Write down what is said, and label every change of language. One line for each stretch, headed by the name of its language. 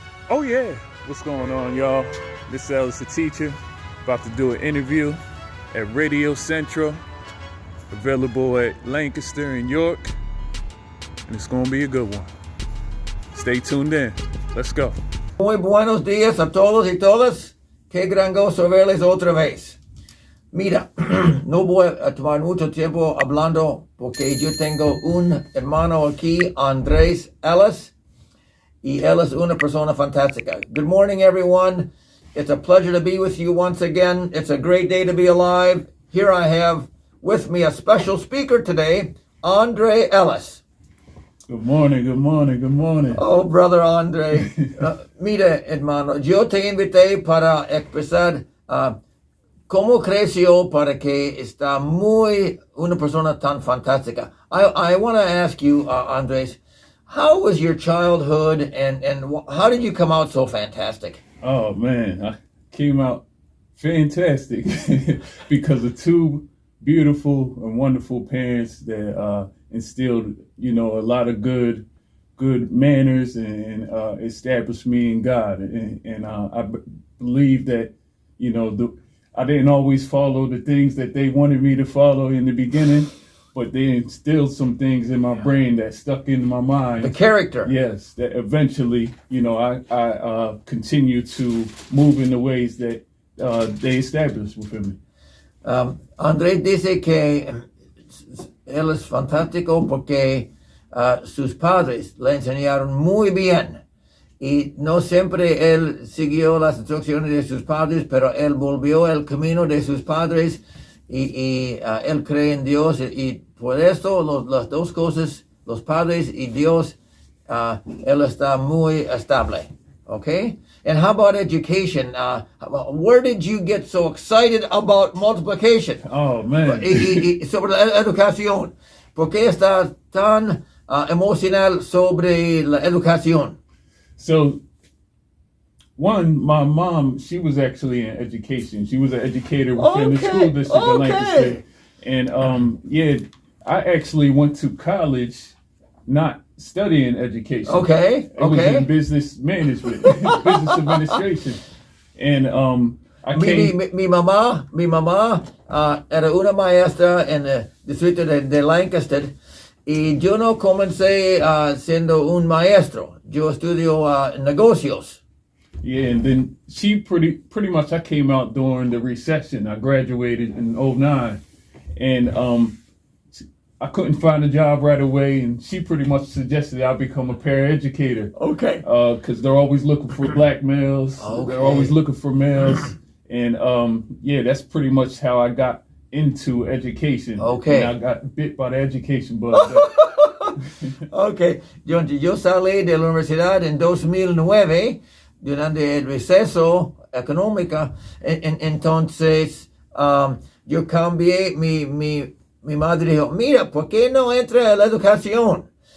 English: Oh yeah, what's going on, y'all? This is Ellis The Teacher, about to do an interview at Radio Centro, available at Lancaster and York, and it's gonna be a good one. Stay tuned in. Let's go.
Spanish: Muy buenos días a todos y todas. Qué gran gozo verles otra vez. Mira, no voy a tomar mucho tiempo hablando porque yo tengo un hermano aquí, Andrés Ellis, y él es una persona fantástica.
English: Good morning, everyone. It's a pleasure to be with you once again. It's a great day to be alive. Here I have with me a special speaker today, Andre Ellis. Good morning, good morning, good morning. Oh, brother Andre.
Spanish: Mira, hermano, yo te invité para expresar cómo creció para que está muy una persona tan fantástica.
English: I want to ask you, Andres, how was your childhood and how did you come out so fantastic? Oh man, I came out fantastic because of two beautiful and wonderful parents that instilled, a lot of good manners and established me in God. And I believe that, I didn't always follow the things that they wanted me to follow in the beginning, but they instilled some things in my brain that stuck in my mind. The character. Yes, that eventually, I continue to move in the ways that they established within me.
Spanish: Andrés dice que él es fantástico porque sus padres le enseñaron muy bien y no siempre él siguió las instrucciones de sus padres, pero él volvió el camino de sus padres y él cree en Dios y por esto las dos cosas, los padres y Dios, él está muy estable.
English: Okay? And how about education? Where did you get so excited about multiplication? Oh, man.
Spanish: Sobre la educación. ¿Por qué estás tan emocional sobre la educación?
English: So, one, my mom, she was actually in education. She was an educator within the school district of Lancaster. And, I actually went to college not studying education. Okay. It was in business management, business administration. And I came...
Spanish: Mi mamá era una maestra en el distrito de Lancaster y yo no comencé siendo un maestro. Yo estudio negocios.
English: Yeah, and then she pretty much, I came out during the recession. I graduated in 2009. And I couldn't find a job right away, and she pretty much suggested I become a paraeducator. Okay. Because they're always looking for black males. Okay. They're always looking for males. And that's pretty much how I got into education. Okay. And I got bit by the education bug. Okay.
Spanish: Yo salí de la universidad en 2009 durante el receso económico. Entonces, yo cambié mi madre dijo, mira, ¿por qué no entra a la educación?